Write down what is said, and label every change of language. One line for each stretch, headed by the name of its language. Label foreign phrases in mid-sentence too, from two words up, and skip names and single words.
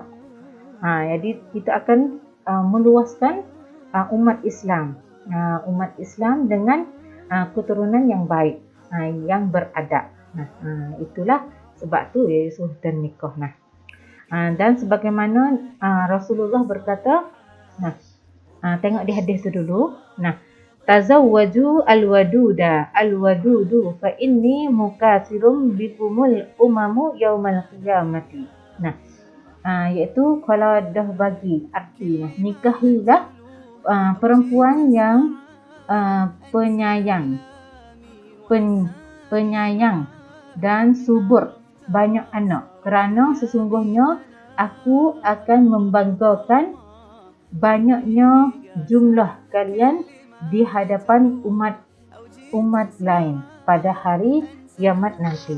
Malay: Jadi kita akan meluaskan umat Islam. Umat Islam dengan keturunan yang baik, yang beradab. Itulah sebab tu Yesus dan nikah. Dan sebagaimana Rasulullah berkata, tengok di hadis tu dulu.
Arabic: تزوجوا الودود الودود فإني مكاثر بكم الأمم يوم القيامة.
Malay: Iaitu kalau dah bagi arti nikahilah perempuan yang penyayang dan subur banyak anak, kerana sesungguhnya aku akan membanggakan banyaknya jumlah kalian di hadapan umat lain pada hari kiamat nanti.